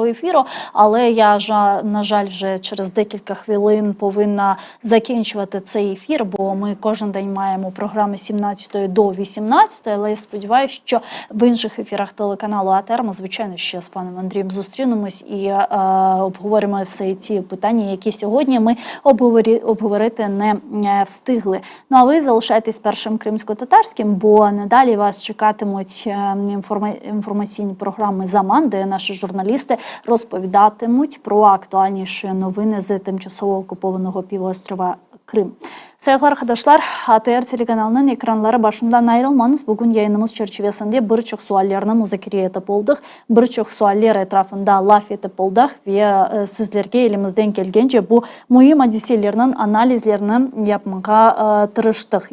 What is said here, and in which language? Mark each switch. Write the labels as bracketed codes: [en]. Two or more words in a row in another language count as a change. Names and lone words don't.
[uk] ефіру, але я, на жаль, вже через декілька хвилин повинна закінчувати цей ефір, бо ми кожен день маємо програми з 17 до 18, але я сподіваюся, що в інших ефірах телеканалу АТР ми, звичайно, ще з паном Андрієм зустрінемось і обговоримо всі ці питання, які сьогодні ми обговорити не встигли. Ну, а ви залишайтесь першим кримсько-татарським, бо надалі вас чекатимуть інформаційні програми «Заман», де наші журналісти розповідатимуть про актуальніші новини з тимчасово окупованого півострова Крым. [crh] Sayıklı arkadaşlar, ATR telekanalının ekranları başından ayrılmanız. Bugün yayınımız çerçevesinde birçok suallarını müzakere etip olduk. Birçok suallar etrafında laf etip olduk ve sizlerge elimizden gelgence bu mühim hadiselerinin analizlerini yapmaya tırıştık.